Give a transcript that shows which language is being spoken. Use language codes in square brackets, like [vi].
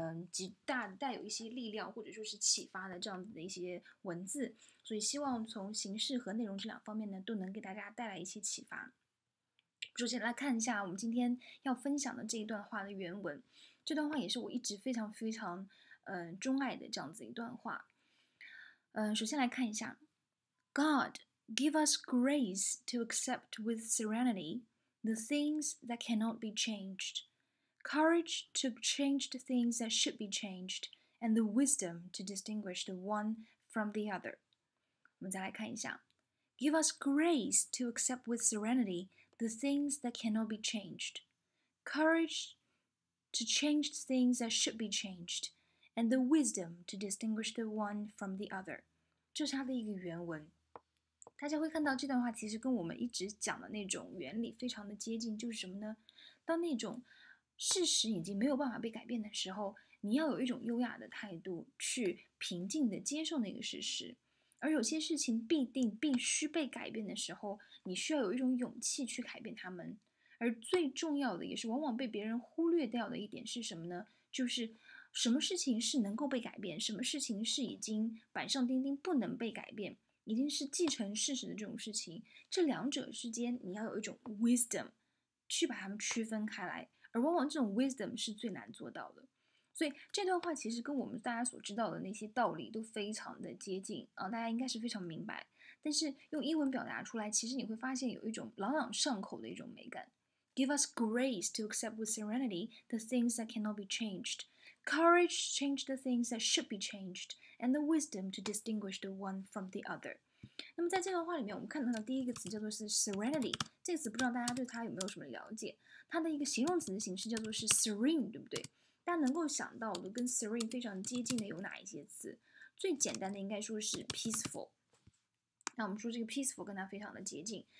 [zh] 极大带有一些力量或者说是启发的这样子的一些文字，所以希望从形式和内容这两方面呢，都能给大家带来一些启发。首先来看一下我们今天要分享的这一段话的原文，这段话也是我一直非常钟爱的这样子一段话。首先来看一下 [en] God, give us grace to accept with serenity the things that cannot be changed, courage to change the things that should be changed, and the wisdom to distinguish the one from the other. [zh] 我们再来看一下 [en] Give us grace to accept with serenity the things that cannot be changed, courage to change the things that should be changed, and the wisdom to distinguish the one from the other. [zh] 这是它的一个原文。大家会看到这段话其实跟我们一直讲的那种原理非常的接近，就是什么呢？当那种事实已经没有办法被改变的时候，你要有一种优雅的态度去平静的接受那个事实。而有些事情必须被改变的时候，你需要有一种勇气去改变它们。而最重要的，也是往往被别人忽略掉的一点是什么呢？就是什么事情是能够被改变，什么事情是已经板上钉钉不能被改变，已经是既成事实的这种事情，这两者之间你要有一种 wisdom 去把它们区分开来，而往往这种 wisdom 是最难做到的。所以这段话其实跟我们大家所知道的那些道理都非常的接近啊，大家应该是非常明白。但是用英文表达出来，其实你会发现有一种朗朗上口的一种美感。 [en] Give us grace to accept with serenity the things that cannot be changed, courage to change the things that should be changed, and the wisdom to distinguish the one from the other. [zh] 那么在这段话里面，我们看到的第一个词叫做是 serenity， 这个词不知道大家对它有没有什么了解？它的一个形容词的形式叫做是 serene， 对不对？大家能够想到的跟 serene 非常接近的有哪一些词？最简单的应该说是 peaceful。那我们说这个 peaceful 跟它非常的接近。